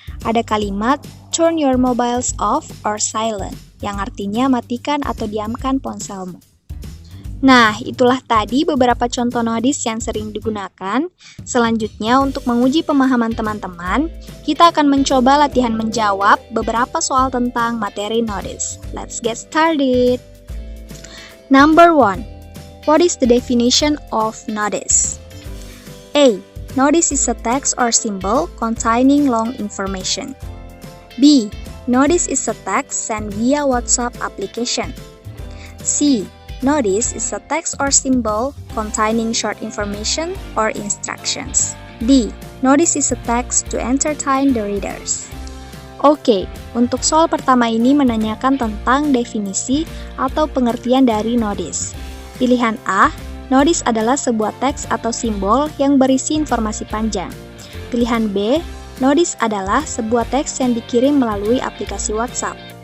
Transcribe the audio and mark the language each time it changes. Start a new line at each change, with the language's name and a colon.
Indonesian: Ada kalimat
English: turn your mobiles off or silent,
Indonesian: yang artinya matikan atau diamkan ponselmu. Nah, itulah tadi beberapa contoh notice yang sering digunakan. Selanjutnya, untuk menguji pemahaman teman-teman, kita akan mencoba latihan menjawab beberapa soal tentang materi notice.
English: Let's get started. Number 1. What is the definition of notice? A. Notice is a text or symbol containing long information. B. Notice is a text sent via WhatsApp application. C. Notice is a text or symbol containing short information or instructions. D. Notice is a text to entertain the readers.
Indonesian: Oke, untuk soal pertama ini menanyakan tentang definisi atau pengertian dari notice. Pilihan A, notice adalah sebuah teks atau simbol yang berisi informasi panjang. Pilihan B, notice adalah sebuah teks yang dikirim melalui aplikasi WhatsApp.